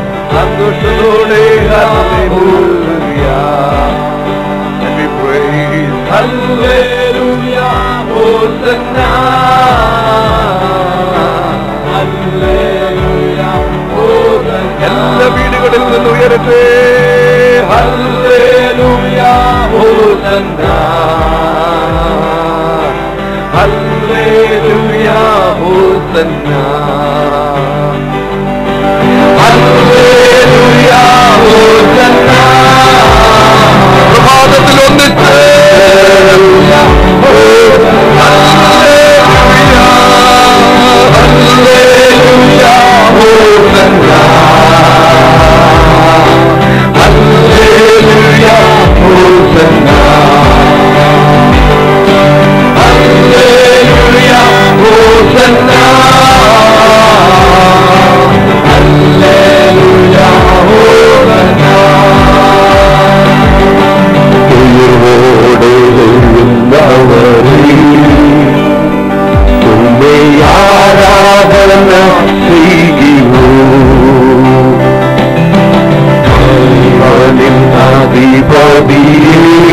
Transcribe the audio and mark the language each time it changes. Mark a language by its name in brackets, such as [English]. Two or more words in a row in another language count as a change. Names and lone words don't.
[English] സന്തോഷത്തോടെ and we praise hallelujah hosanna hallelujah hosanna [Malayalam] എല്ലാ വീടുകളിൽ നിന്ന് ഉയരട്ടെ [English] hallelujah hosanna hallelujah hosanna hallelujah hosanna [Malayalam] പ്രഭാതത്തിൽ ഒന്നിച്ച് [English] hallelujah hosanna hallelujah hallelujah hosanna hallelujah hosanna hallelujah hosanna hallelujah hosanna [Malayalam] തുമ്മേ ആരാധന ചെയ്യുന്നു അധിപതിയേ